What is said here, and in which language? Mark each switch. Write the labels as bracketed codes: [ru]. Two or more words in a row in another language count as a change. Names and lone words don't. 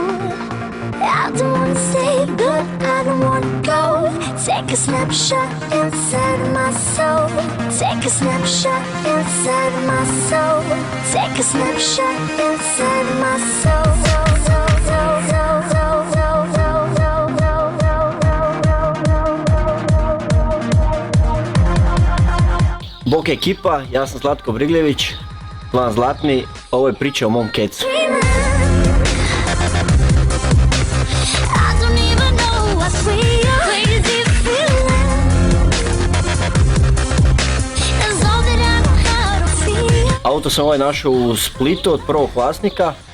[en] I don't wanna stay, but I don't wanna go. Take a snapshot inside of my soul. Take a snapshot inside of my soul. Take a snapshot inside of my soul. [hr] Bok ekipa, ja sam Zlatko Brigljević, Plan Zlatni, ovo je priča o mom kecu. Auto sam ovaj našao u Splitu od prvog vlasnika.